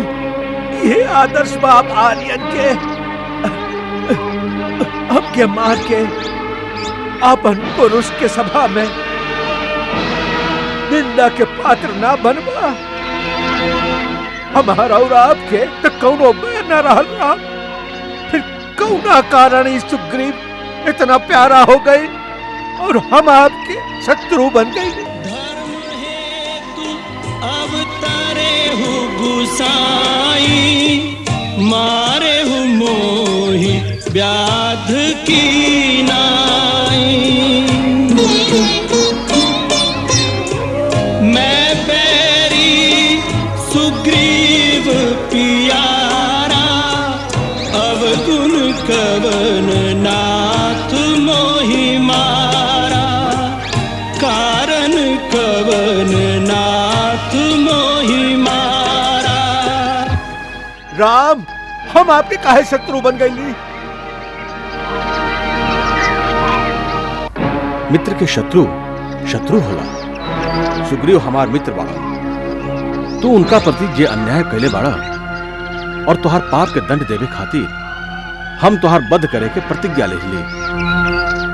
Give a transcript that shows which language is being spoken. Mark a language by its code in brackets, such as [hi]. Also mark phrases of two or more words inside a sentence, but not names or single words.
[bho] ये आदर्श बाप आर्यन के हमके मार के अपन पुरुष के सभा में निंदा के पात्र ना बनवा। हमारा और आपके तो कौनो बैर न रहल राम। फिर कौना कारण इस सुग्रीव इतना प्यारा हो गई और हम आपके शत्रु बन गई। [awa] धर्म हेतु अवतारे हो गुसाई, मारे हो मोहि व्याध की नाई। मैं बैरी सुग्रीव पियारा, अवगुण कवन नाथ मोहि मारा। कारण कवन नाथ मोहि मारा। [bho] राम, हम आपके काहे शत्रु बन गई? मित्र के शत्रु शत्रु होला। सुग्रीव हमार मित्र बाड़ा। तू उनका प्रति जे अन्याय कैले बाड़ा और तुहार पाप के दंड देवे खातिर हम तुहार वध करे के प्रतिज्ञा ले ली।